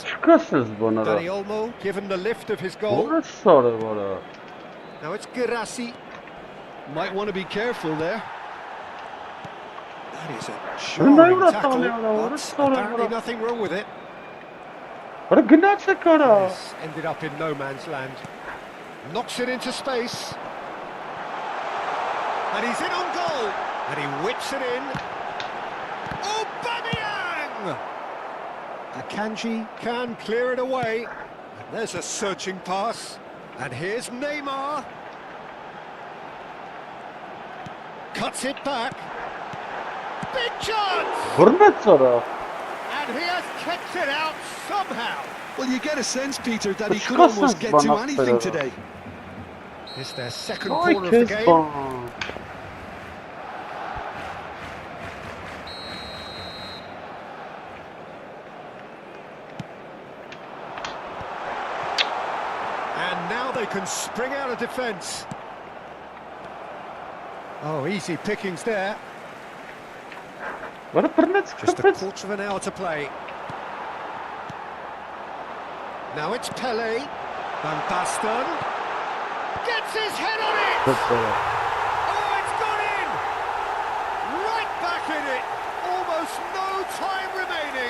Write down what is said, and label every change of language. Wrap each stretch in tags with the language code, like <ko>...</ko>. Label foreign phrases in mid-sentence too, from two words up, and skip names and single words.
<en>Danny Olmo given the lift of his goal. Now it's Girassi. Might want to be careful there. That is a jarring tackle, but apparently nothing wrong with it.</en> <hy>Արա գնաց է կարա։</hy> <en>This ended up in no man's land. Knocks it into space. And he's in on goal. And he whips it in. Aubameyang! Akanji can clear it away. And there's a searching pass. And here's Neymar. Cuts it back. Big chance!</en> <hy>Բռնեց արա։</hy> <en>And he has kept it out somehow. Well, you get a sense, Peter, that he It's could almost Cousins, get but to not anything Ferreira. today. It's their second</en> <hy>Ay</hy> <en>corner of the</en> <hy>kez</hy> <en>game.</en> <hy>ban.</hy> <en>And now they can spring out of defence. Oh, easy pickings there.</en> <hy>Արա բռնեց</hy> <en>Just a</en> <hy>քրտեց։</hy> <en>quarter of an hour to play. Now it's Pele. Van Basten. Gets his head on it! Oh, it's gone in! Right back in it! Almost no time remaining.</en>